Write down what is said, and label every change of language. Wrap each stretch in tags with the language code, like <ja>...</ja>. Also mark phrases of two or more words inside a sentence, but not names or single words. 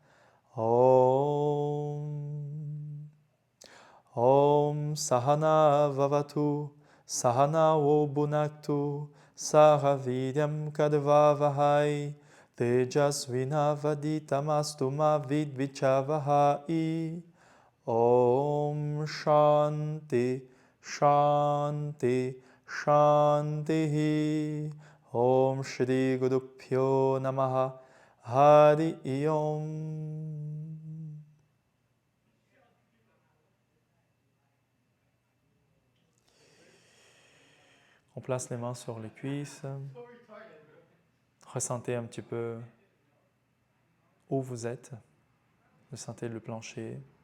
<sa>ॐ सह नाववतु सह नौ भुनक्तु सह वीर्यं करवावहै तेजस्वि नावधीतमस्तु मा विद्विषावहै ॐ शान्तिः शान्तिः शान्तिः ॐ श्री गुरुभ्यो नमः हरि ॐ.</sa> <fr>On place les mains sur les cuisses. Ressentez un petit peu où vous êtes. Ressentez le plancher.</fr>